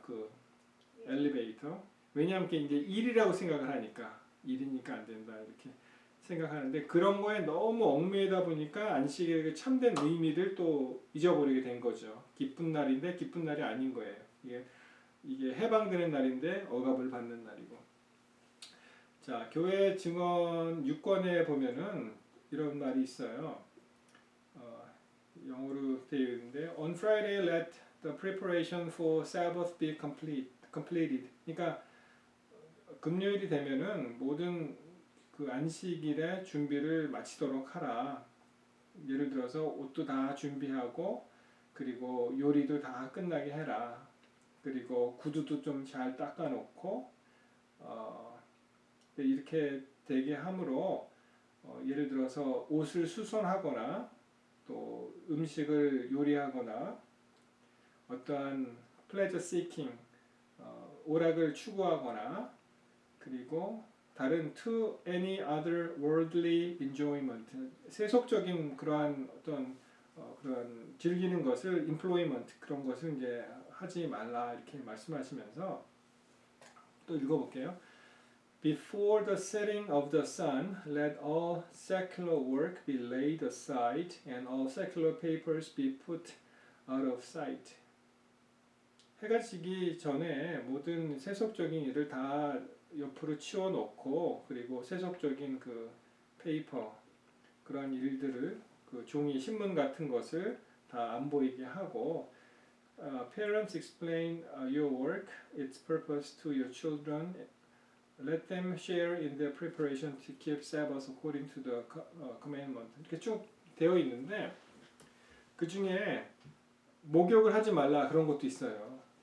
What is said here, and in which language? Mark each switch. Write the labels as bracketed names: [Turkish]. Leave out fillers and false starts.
[Korean] 그 엘리베이터. 왜냐하면 그게 이제 일이라고 생각을 하니까 일이니까 안 된다 이렇게 생각하는데 그런 거에 너무 얽매이다 보니까 안식일의 그 참된 의미를 또 잊어버리게 된 거죠. 기쁜 날인데 기쁜 날이 아닌 거예요. 이게 해방되는 날인데 억압을 받는 날이고. 자, 교회 증언 6권에 보면은 이런 말이 있어요. 영어로 되어 있는데 [English] On Friday let the preparation for Sabbath be completed. [Korean] 그러니까 금요일이 되면은 모든 그 안식일의 준비를 마치도록 하라. 예를 들어서 옷도 다 준비하고 그리고 요리도 다 끝나게 해라. 그리고 구두도 좀 잘 닦아놓고 이렇게 되게 함으로 예를 들어서 옷을 수선하거나 또 음식을 요리하거나 어떠한 [English] pleasure seeking [Korean] 오락을 추구하거나 그리고 다른 [English] to any other worldly enjoyment [Korean] 세속적인 그러한 어떤 그런 즐기는 것을 employment 그런 것을 이제 하지 말라 이렇게 말씀하시면서 또 읽어볼게요. [English] Before the setting of the sun, let all secular work be laid aside and all secular papers be put out of sight. [Korean] 해가 지기 전에 모든 세속적인 일을 다 옆으로 치워놓고 그리고 세속적인 그 페이퍼 그런 일들을 그 종이 신문 같은 것을 다 안 보이게 하고 [English] Parents explain your work, its purpose to your children. Let them share in the preparation to keep Sabbath according to the commandment. [Korean] 이렇게 쭉 되어 있는데 그 중에 목욕을 하지 말라 그런 것도 있어요.